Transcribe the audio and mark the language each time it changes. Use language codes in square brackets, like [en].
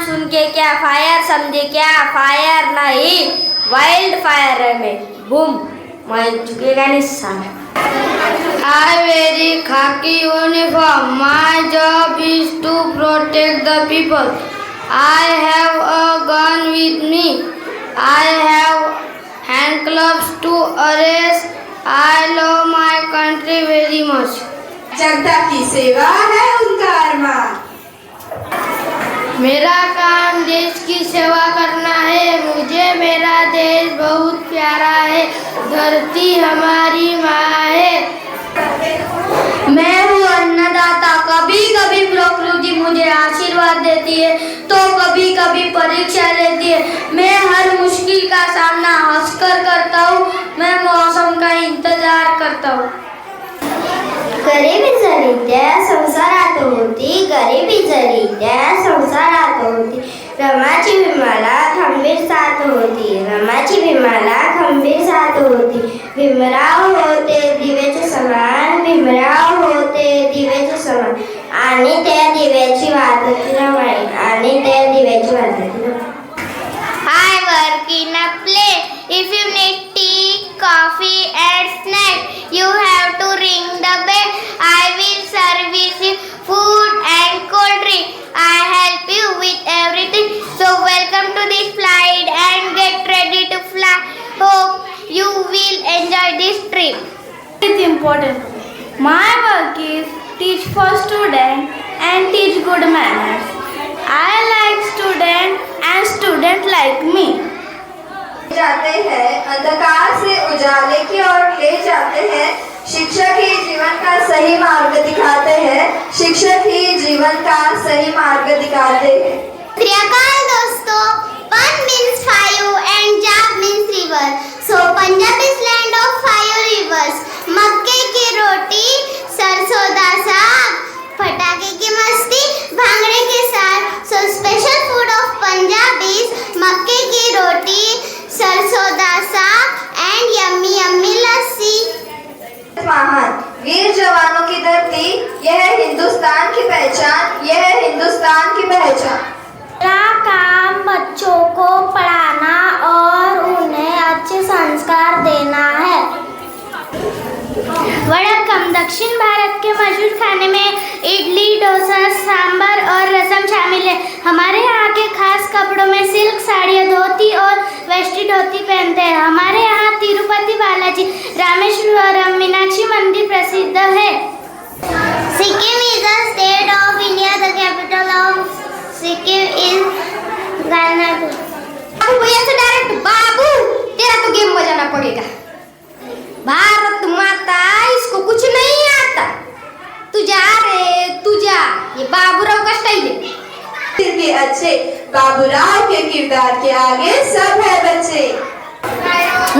[hi] सुन के क्या फायर समझे क्या फायर नहीं, वाइल्ड फायर है मैं, बूम मैं झुकेगा नहीं साला। [en] I wear a khaki uniform. My job is to protect the people. I have a gun with me. I have handcuffs to arrest. I love my country very much. [hi] जनता की सेवा है उनका अरमान। मेरा काम देश की सेवा करना है, मुझे मेरा देश बहुत प्यारा है, धरती हमारी माँ है। मैं हूँ अन्नदाता, कभी कभी प्रकृति मुझे आशीर्वाद देती है तो कभी कभी परीक्षा लेती है। मैं हर मुश्किल का सामना हंसकर करता हूँ, मैं मौसम का इंतजार करता हूँ। [mr] गरिबी जरी त्या संसारात होती, गरिबी जरी त्या संसारात होती, रमाची भीमाला खंबीर साथ होती, रमाची भीमाला खंबीर साथ होती। भीमराव होते दिव्याचे समान, भीमराव होते दिव्याचे समान, आणि त्या दिव्याची वात होती रमाई, आणि त्या दिव्याची वात होती Ramai. [en] I work in a plate. If you need tea, coffee and snack, you have to ring the bell. I will service you food and cold drink. I help you with everything. So welcome to this flight and get ready to fly. Hope you will enjoy this trip. It's important. My work is teach for student and teach good manners. I like student and student like me. [hi] जाते हैं अंधकार से उजाले की ओर ले जाते हैं, शिक्षक ही जीवन का सही मार्ग दिखाते हैं, शिक्षक ही जीवन का सही मार्ग दिखाते हैं। [en] Triyakal dosto, Pan means fire and Jab means river. So Punjab is land of fire rivers. [hi] मक्के की रोटी, सरसों दा साग, पटाखे की मस्ती, भांगड़े के साथ. [en] So special food of Punjab is [hi] मक्के की रोटी, सरसों दा साग [en] and yummy lassi. [hi] महान वीर जवानों की धरती, यह है हिंदुस्तान की पहचान, यह है हिंदुस्तान की पहचान। मेरा काम बच्चों को पढ़ाना और उन्हें अच्छे संस्कार देना है। वड़क्कम दक्षिण भारत के मशहूर खाने में इडली, डोसा, सांभर और रसम शामिल है। हमारे यहाँ के खास कपड़ों में सिल्क साड़ियाँ, धोती और वेस्टी धोती पहनते हैं। हमारे यहाँ तिरुपति बालाजी, रामेश्वरम, मीनाक्षी मंदिर प्रसिद्ध है। [en] Sikkim is the state of India. The capital of Sikkim is Ganapur. [hi] पड़ेगा। भारत माता इसको कुछ नहीं आता। तू जा रे तू जा, ये बाबूराव का स्टाइल है। दिल के अच्छे बाबूराव के किरदार के आगे सब है बच्चे।